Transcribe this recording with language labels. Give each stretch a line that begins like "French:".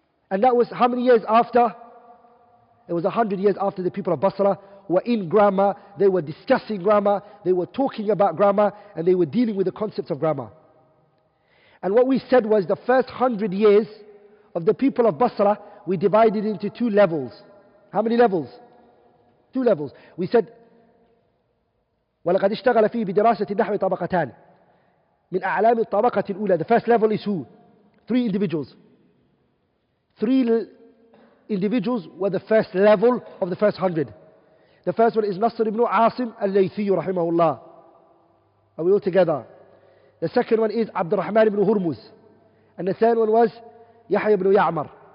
English: And that was how many years after? It was 100 years after the people of Basra were in grammar, they were discussing grammar, they were talking about grammar, and they were dealing with the concepts of grammar. And what we said was the first 100 years of the people of Basra, we divided into two levels. How many levels? Two levels. We said,
Arabic: وَلَقَدْ اشْتَغَلَ فِيهِ بِدِرَاسَةِ النَّحْوِ طَبَقَتَانِ مِنْ أَعْلَامِ الطَّبَقَةِ الْأُولَى.
English: The first level is who? Three individuals. Three individuals were the first level of the first 100. The first one is Nasr ibn Asim al-Laythi rahimahullah. Are we all together? The second one is AbdulRahman ibn Hurmuz. And the third one was Yahya ibn Ya'mar.